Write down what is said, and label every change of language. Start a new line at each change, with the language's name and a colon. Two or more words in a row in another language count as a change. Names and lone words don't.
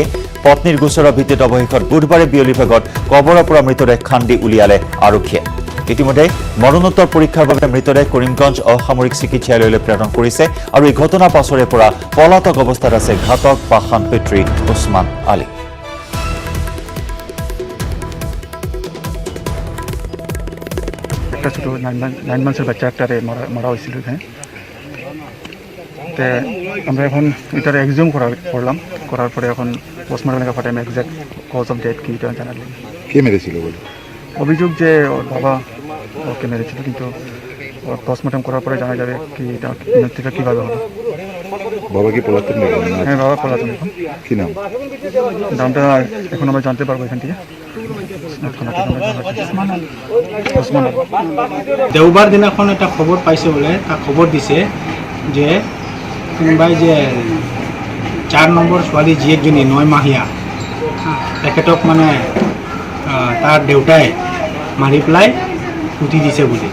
Assamese: পত্নীৰ গোচৰৰ ভিত্তিত অৱশেষত বুধবাৰে বিয়লিৰ ভাগত কবৰৰ পৰা মৃতদেহ খান্দি উলিয়ালে আৰক্ষীয়ে। ইতিমধ্যে মৰণোত্তৰ পৰীক্ষাৰ বাবে মৃতদেহ কৰিমগঞ্জ অসামৰিক চিকিৎসালয়লৈ প্ৰেৰণ কৰিছে আৰু এই ঘটনাৰ পাছৰে পৰা পলাতক অৱস্থাত আছে ঘাতক পাষাণ পিতৃ উছমান আলী।
Bangla: একটা ছোটো 9 মাসের বাচ্চা একটারে মারা হয়েছিল এখানে। তো আমরা এখন এটার এক্সাম করলাম, করার পরে এখন পোস্টমর্টম লেখা পাঠাই
English: exact cause of death
Bangla: কি এটা জানালাম। কে মেরেছিল বলে অভিযোগ যে ওর বাবা ওকে মেরেছিল, কিন্তু ওর পোস্টমর্টম করার পরে জানা যাবে কি এটা মৃত্যুটা কীভাবে হলো। বাবা কি পলাতক? হ্যাঁ, বাবা পলাতক। এখন কি নাম? নামটা এখন আমরা জানতে পারবো এখান থেকে।
Assamese: দেওবাৰ দিনাখন এটা খবৰ পাইছে বোলে, তাক খবৰ দিছে যে কোনোবাই যে 4 নম্বৰ ছোৱালী জীয়েকজনী 9মাহীয়া তেখেতক মানে তাৰ দেউতাই মাৰি পেলাই পুতি দিছে বুলি।